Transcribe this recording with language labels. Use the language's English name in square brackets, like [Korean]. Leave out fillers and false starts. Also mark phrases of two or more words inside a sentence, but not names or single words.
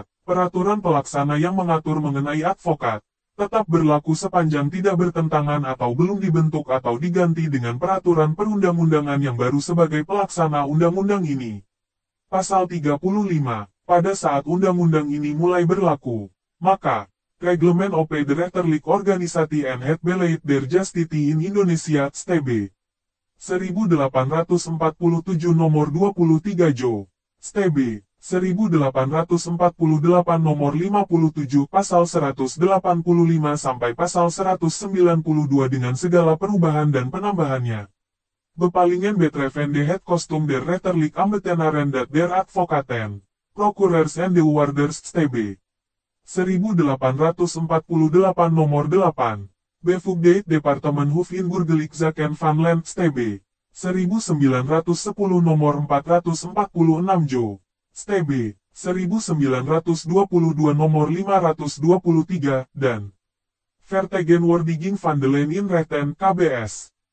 [Indonesian] Peraturan pelaksana yang mengatur mengenai advokat tetap berlaku sepanjang tidak bertentangan atau belum dibentuk atau diganti dengan peraturan perundang-undangan yang baru sebagai pelaksana undang-undang ini. Pasal 35. Pada saat undang-undang ini mulai berlaku, maka Reglement OP de Rechterlijk Organisatie en het Beleid der Justitie in Indonesia, STB 1847 nomor 23 Jo, STB 1848 nomor 57 pasal 185 sampai pasal 192 dengan segala perubahan dan penambahannya. Bepalingen betreffende het kostuum der rechterlijk ambtenaren dat der advocaten, procureurs en de warders STB 1848 nomor 8, Bevoegdheid Departement Hof in Burgerlijk Zaken van Land STB 1910 nomor 446 Jo, STB 1922 nomor 523, dan Vertegenwoordiging van de Leen in Rechten, KBS.